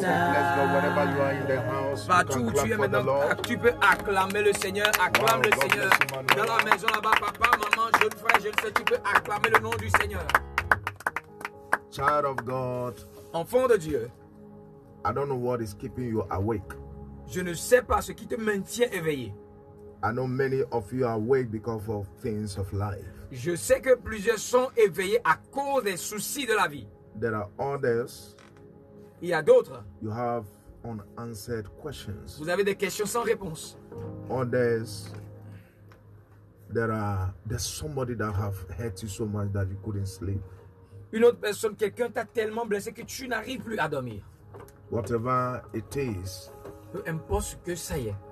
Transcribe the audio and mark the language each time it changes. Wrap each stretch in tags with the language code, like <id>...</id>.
<en>Bless God whenever you are in the house.</en> <fr>Partout où tu es maintenant, tu peux acclamer le Seigneur, acclame le Seigneur. Dans la maison là-bas, papa, maman, jeune frère, je le sais, tu peux acclamer le nom du Seigneur.</fr> <en>Child of God,</en> <fr>enfant de Dieu,</fr> <en>I don't know what is keeping you awake.</en> <fr>Je ne sais pas ce qui te maintient éveillé.</fr> <en>I know many of you are awake because of things of life.</en> <fr>Je sais que plusieurs sont éveillés à cause des soucis de la vie.</fr> <en>There are others.</en> <fr>Il y a d'autres.</fr> <en>You have unanswered questions.</en> <fr>Vous avez des questions sans réponse.</fr> <en>Others, there's somebody that have hurt you so much that you couldn't sleep.</en> <fr>Une autre personne, quelqu'un t'a tellement blessé que tu n'arrives plus à dormir.</fr> <en>Whatever it is,</en> <fr>peu importe ce que ça y est,</fr>